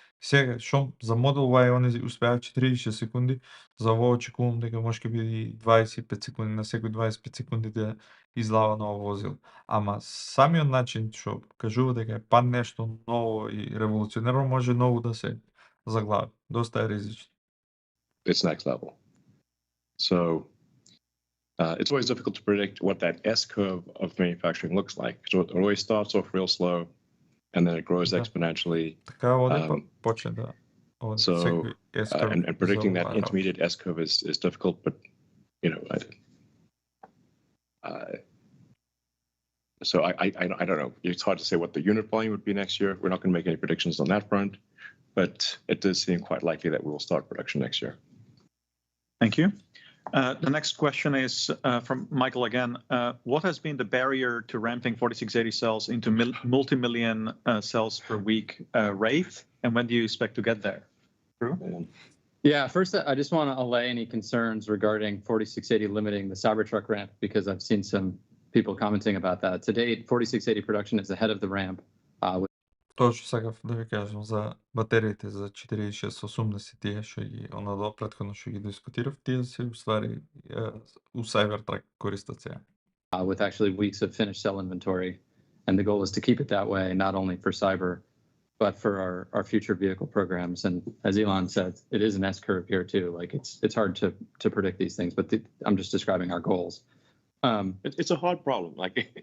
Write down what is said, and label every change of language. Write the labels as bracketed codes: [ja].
[mk] Сега, што за Model Y они успеаат 46 секунди, за ово очекувам дека може ќе биде 25 секунди, на секој 25 секунди да излава ново возило. Ама самиот начин што кажува дека е па нешто ново и револуционерно може многу да се заглави. Доста е ризично. [en] It's next level. So it's always difficult to predict what that S curve of manufacturing looks like. So it always starts off real slow and then it grows exponentially. [mk] Така оде почне да оде секој S-curve. [en] And predicting that intermediate S curve is difficult, but you know, so I don't know. It's hard to say what the unit volume would be next year. We're not going to make any predictions on that front, but it does seem quite likely that we will start production next year. Thank you. The next question is from Michael again. What has been the barrier to ramping 4680 cells into multi-million cells per week rate, and when do you expect to get there? Drew? Yeah, first, I just want to allay any concerns regarding 4680 limiting the Cybertruck ramp, because I've seen some people commenting about that. To date, 4680 production is ahead of the ramp. [mk] Тоа што сакав да ви кажам за батериите за 4680 тие што ги онадолу претходно што ги дискутирав, тие се уствари у Cybertruck користат сега. [en] With actually weeks of finished cell inventory, and the goal is to keep it that way, not only for Cyber, but for our future vehicle programs. And as Elon said, it is an S curve here too. Like it's hard to predict these things, but I'm just describing our goals. It's a hard problem. Like